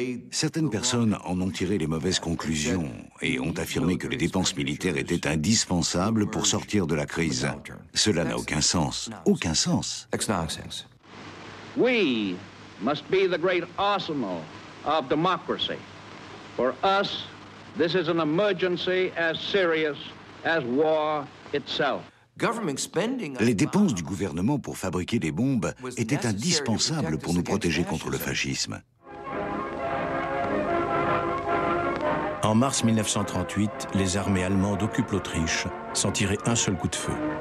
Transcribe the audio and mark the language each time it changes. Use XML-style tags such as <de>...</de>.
<fr>Certaines personnes en ont tiré les mauvaises conclusions et ont affirmé que les dépenses militaires étaient indispensables pour sortir de la crise. Cela n'a aucun sens. Aucun sens.</fr> <en>We must be the great arsenal of democracy. For us, this is an emergency as serious as war itself.</en> <fr>Les dépenses du gouvernement pour fabriquer des bombes étaient indispensables pour nous protéger contre le fascisme. En mars 1938, les armées allemandes occupent l'Autriche sans tirer un seul coup de feu.</fr>